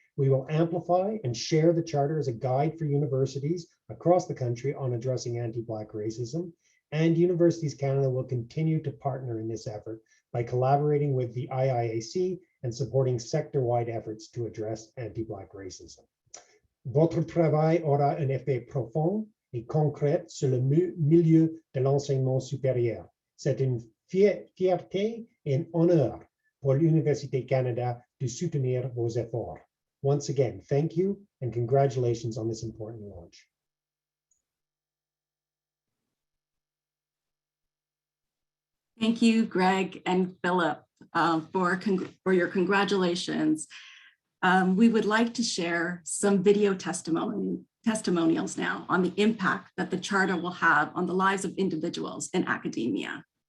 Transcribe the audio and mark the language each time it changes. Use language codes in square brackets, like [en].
[en] We will amplify and share the Charter as a guide for universities across the country on addressing anti-Black racism. And Universities Canada will continue to partner in this effort by collaborating with the IIAC and supporting sector-wide efforts to address anti-Black racism. [fr] Votre travail aura un effet profond et concret sur le milieu de l'enseignement supérieur. C'est une fierté et un honneur pour l'Université Canada de soutenir vos efforts. [en] Once again, thank you and congratulations on this important launch. Thank you, Greg and Philip, for your congratulations. We would like to share some video testimonials now on the impact that the Charter will have on the lives of individuals in academia.